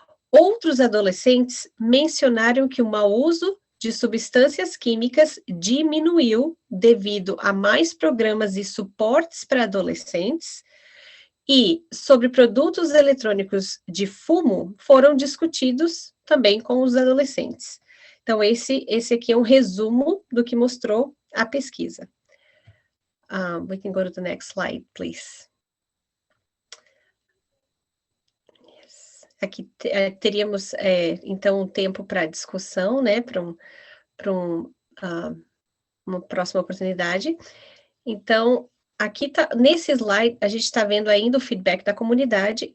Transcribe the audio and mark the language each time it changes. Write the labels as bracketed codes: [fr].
[pt] Outros adolescentes mencionaram que o mau uso de substâncias químicas diminuiu devido a mais programas e suportes para adolescentes. E sobre produtos eletrônicos de fumo foram discutidos também com os adolescentes. Então, esse aqui é um resumo do que mostrou a pesquisa. [en] We can go to the next slide, please. Yes. [pt] Aqui teríamos, então, um tempo para discussão, né, para uma próxima oportunidade. Então, aqui nesse slide, a gente está vendo ainda o feedback da comunidade.